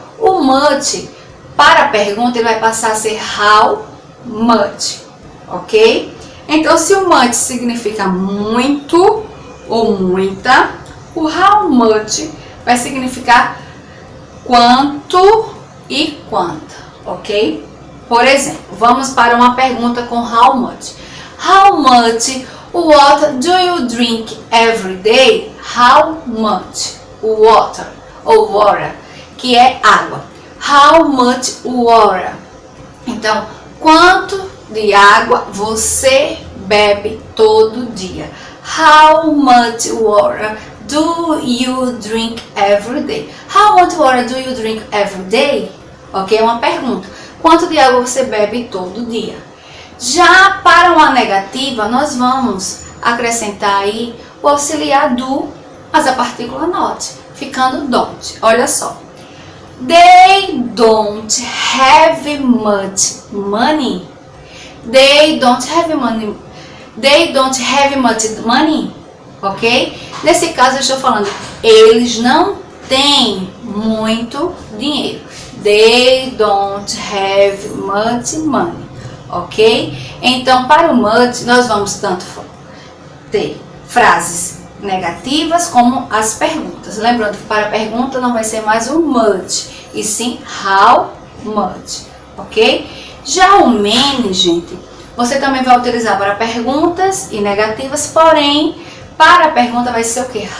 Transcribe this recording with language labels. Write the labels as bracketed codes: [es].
[pt] O much, para pergunta, ele vai passar a ser how much, ok? Então, se o much significa muito ou muita, o how much vai significar quanto e quanta, ok? Por exemplo, vamos para uma pergunta com how much. [en] How much water do you drink every day? How much water, [pt] ou water, que é água. [en] How much water? [pt] Então, quanto de água você bebe todo dia? [en] How much water do you drink every day? How much water do you drink every day? [pt] Ok, é uma pergunta. Quanto de água você bebe todo dia? Já para uma negativa, nós vamos acrescentar aí o auxiliar do, mas a partícula not, ficando don't. Olha só. [en] They don't have much money. They don't have money. They don't have much money. [pt] Ok? Nesse caso eu estou falando, eles não têm muito dinheiro. [en] They don't have much money. [pt] Ok? Então, para o much, nós vamos tanto ter frases negativas como as perguntas. Lembrando que para a pergunta não vai ser mais o much, e sim how much. Ok? Já o many, gente, você também vai utilizar para perguntas e negativas, porém, para a pergunta vai ser o que?